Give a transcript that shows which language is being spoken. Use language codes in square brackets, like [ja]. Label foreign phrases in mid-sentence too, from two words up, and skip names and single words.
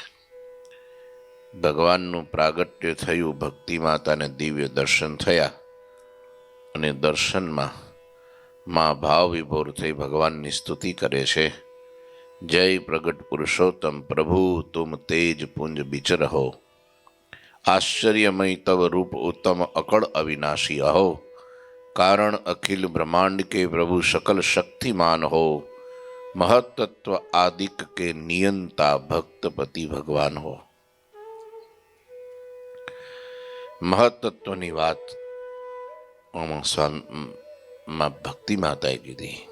[gu] ભગવાનનું પ્રાગટ્ય થયું, ભક્તિ માતાને દિવ્ય દર્શન થયા અને દર્શનમાં માં ભાવ વિભોર થઈ ભગવાનની સ્તુતિ કરે છે. [hi] जय प्रगट पुरुषोत्तम प्रभु तुम तेज पुंज बिचरहो, आश्चर्यमय तव रूप उत्तम अकड़ अविनाशी अहो, कारण अखिल ब्रह्मांड के प्रभु सकल शक्तिमान हो, महत्त्व आदिक के नियंता भक्तपति भगवान हो. [gu] મહત્ત્વની વાત ભક્તિ માતાએ કીધી.